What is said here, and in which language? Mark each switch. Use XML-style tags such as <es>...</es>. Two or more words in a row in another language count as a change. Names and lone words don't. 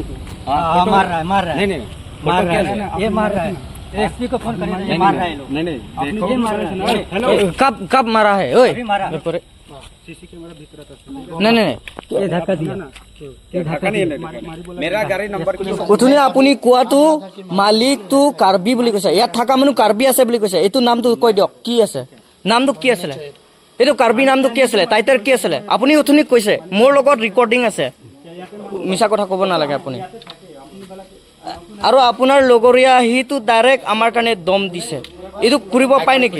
<hi>मार रहा है नहीं नहीं मार रहा है ये मार रहा है एसपी को फोन करिए, ये मार रहा है लोग। नहीं नहीं देखो ये मार रहा है। हेलो कब मारा है ओए अभी मारा। नहीं नहीं ये धक्का दिया धक्का नहीं है। मेरा गाड़ी नंबर</hi> <as>উঠুনি আপুনি কোৱাটো মালিকটো কাৰ্বি বুলি কৈছে ইয়াত থকা মানুহ কাৰ্বি আছে বুলি কৈছে এইটো নামটো কৈ দিয়ক কি আছে নামটো কি আছিলে এইটো কাৰ্বি নামটো কি আছিলে টাইটেল কি আছিলে আপুনি উঠুনি কৈছে মোৰ লগত ৰেকৰ্ডিং আছে মিছা কথা ক'ব নালাগে আপুনি আৰু আপোনাৰ লগৰীয়া হিটো ডাইৰেক্ট আমাৰ কাৰণে দম দিছে এইটো কৰিব পায় নেকি</as>